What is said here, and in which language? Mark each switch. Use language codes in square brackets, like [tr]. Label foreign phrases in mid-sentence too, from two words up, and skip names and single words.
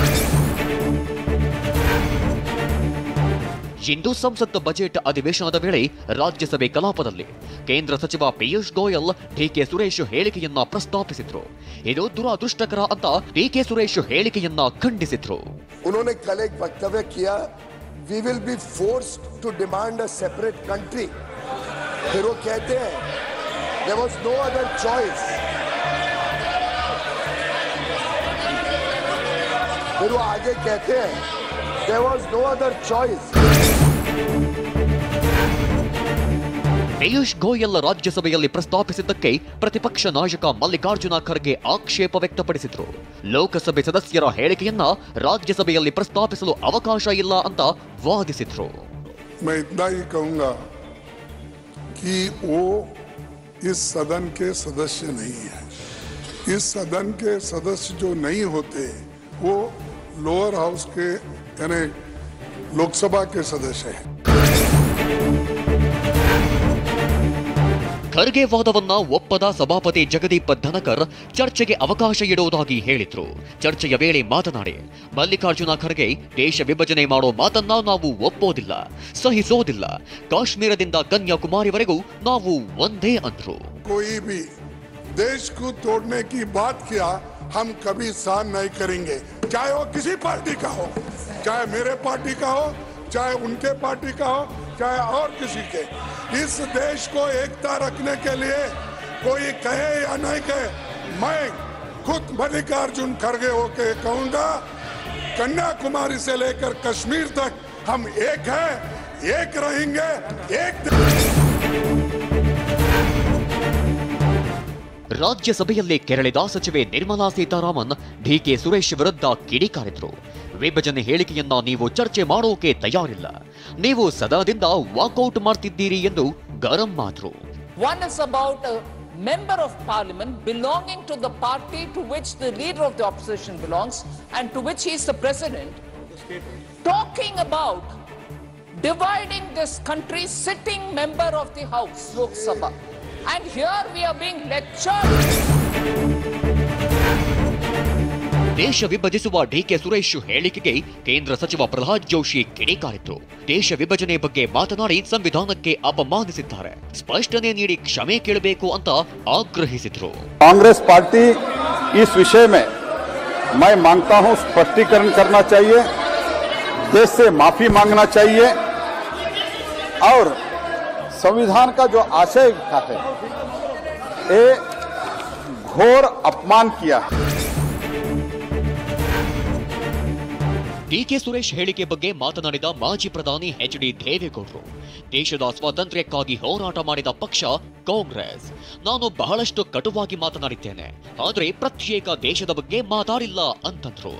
[kn] ಇಂದು ಸಂಸತ್ ಬಜೆಟ್ ಅಧಿವೇಶನದ ವೇಳೆ ರಾಜ್ಯಸಭೆ ಕಲಾಪದಲ್ಲಿ ಕೇಂದ್ರ ಸಚಿವ ಪಿಯೂಷ್ ಗೋಯಲ್ ಡಿಕೆ ಸುರೇಶ್ ಹೇಳಿಕೆಯನ್ನ ಪ್ರಸ್ತಾಪಿಸಿದ್ರು. ಇದು ದುರದೃಷ್ಟಕರ ಅಂತ ಡಿಕೆ ಸುರೇಶ್ ಹೇಳಿಕೆಯನ್ನ ಖಂಡಿಸಿದ್ರು. [hi] उन्होंने कल एक वक्तव्य किया, [en] we will be forced to demand a separate country. [hi] फिर वो कहते हैं [en] there was no other choice. [hi] फिर वो आगे कहते हैं [en] there was no other choice. [kn] ಪಿಯೂಷ್ ಗೋಯಲ್ ರಾಜ್ಯಸಭೆಯಲ್ಲಿ ಪ್ರಸ್ತಾಪಿಸಿದ್ದಕ್ಕೆ ಪ್ರತಿಪಕ್ಷ ನಾಯಕ ಮಲ್ಲಿಕಾರ್ಜುನ ಖರ್ಗೆ ಆಕ್ಷೇಪ ವ್ಯಕ್ತಪಡಿಸಿದ್ರು. ಲೋಕಸಭೆ ಸದಸ್ಯರ ಹೇಳಿಕೆಯನ್ನ ರಾಜ್ಯಸಭೆಯಲ್ಲಿ ಪ್ರಸ್ತಾಪಿಸಲು ಅವಕಾಶ ಇಲ್ಲ ಅಂತ ವಾದಿಸಿದ್ರು. [hi] मैं इतना ही कहूंगा कि वो इस सदन के सदस्य नहीं है. इस सदन के सदस्य जो नहीं होते वो [en] lower house [hi] के यानी लोकसभा के सदस्य हैं. [kn] ಖರ್ಗೆ ವಾದವನ್ನ ಒಪ್ಪದ ಸಭಾಪತಿ ಜಗದೀಪ್ ಧನಕರ್ ಚರ್ಚೆಗೆ ಅವಕಾಶ ಇಡುವುದಾಗಿ ಹೇಳಿದ್ರು. ಚರ್ಚೆಯ ವೇಳೆ ಮಾತನಾಡಿ ಮಲ್ಲಿಕಾರ್ಜುನ ಖರ್ಗೆ ದೇಶ ವಿಭಜನೆ ಮಾಡೋ ಮಾತನ್ನ ನಾವು ಒಪ್ಪೋದಿಲ್ಲ, ಸಹಿಸೋದಿಲ್ಲ. ಕಾಶ್ಮೀರದಿಂದ ಕನ್ಯಾಕುಮಾರಿವರೆಗೂ ನಾವು ಒಂದೇ ಅಂದ್ರು. [hi] कोई भी देश को तोड़ने की बात किया हम कभी सहन नहीं करेंगे, चाहे वो किसी पार्टी का हो, चाहे मेरे पार्टी का हो, चाहे उनके पार्टी का हो, चाहे और किसी के. इस देश को एकता रखने के लिए कोई कहे या नहीं कहे, मैं खुद मल्लिकार्जुन खड़गे होके कहूंगा कन्याकुमारी से लेकर कश्मीर तक हम एक हैं, एक रहेंगे, एक. [kn] ರಾಜ್ಯಸಭೆಯಲ್ಲಿ ಕೆರಳಿದ ಸಚಿವೆ ನಿರ್ಮಲಾ ಸೀತಾರಾಮನ್ ಡಿಕೆ ಸುರೇಶ್ ವಿರುದ್ಧ ಕಿಡಿಕಾರಿದ್ರು. ವಿಭಜನೆ ಹೇಳಿಕೆಯನ್ನ ನೀವು ಚರ್ಚೆ ಮಾಡೋಕೆ ತಯಾರಿಲ್ಲ, ನೀವು ಸದನದಿಂದ ವಾಕೌಟ್ ಮಾಡ್ತಿದ್ದೀರಿ ಎಂದು ಗರಂ ಆದ್ರು. [en] One is about a member of parliament belonging to the party to which the leader of the opposition belongs and to which he is the president, talking about dividing this country, sitting member of the house, Lok Sabha. And here we are being lectured. [kn] ದೇಶ ವಿಭಜಿಸುವ ಡಿಕೆ ಸುರೇಶ್ ಹೇಳಿಕೆಗೆ ಕೇಂದ್ರ ಸಚಿವ ಪ್ರಹ್ಲಾದ್ ಜೋಶಿ ಕಿಡಿಕಾರಿದ್ರು. ದೇಶ ವಿಭಜನೆ ಬಗ್ಗೆ ಮಾತನಾಡಿ ಸಂವಿಧಾನಕ್ಕೆ ಅಪಮಾನಿಸಿದ್ದಾರೆ, ಸ್ಪಷ್ಟನೆ ನೀಡಿ ಕ್ಷಮೆ ಕೇಳಬೇಕು ಅಂತ ಆಗ್ರಹಿಸಿದ್ರು. [hi] ಕಾಂಗ್ರೆಸ್ ಪಾರ್ಟಿ इस विषय में मैं मांगता हूं स्पष्टीकरण करना चाहिए, देश से माफी मांगना चाहिए और संविधान का जो आशय था ये घोर अपमान किया है. [kn] ಡಿಕೆ ಸುರೇಶ್ ಹೇಳಿಕೆ ಬಗ್ಗೆ ಮಾತನಾಡಿದ ಮಾಜಿ ಪ್ರಧಾನಿ ಎಚ್.ಡಿ. ದೇವೇಗೌಡರು, ದೇಶದ ಸ್ವಾತಂತ್ರ್ಯಕ್ಕಾಗಿ ಹೋರಾಟ ಮಾಡಿದ ಪಕ್ಷ ಕಾಂಗ್ರೆಸ್. ನಾನು ಬಹಳಷ್ಟು ಕಟುವಾಗಿ ಮಾತನಾಡಿದ್ದೇನೆ, ಆದರೆ ಪ್ರತ್ಯೇಕ ದೇಶದ ಬಗ್ಗೆ ಮಾತಾಡಿಲ್ಲ ಅಂತಂದ್ರು.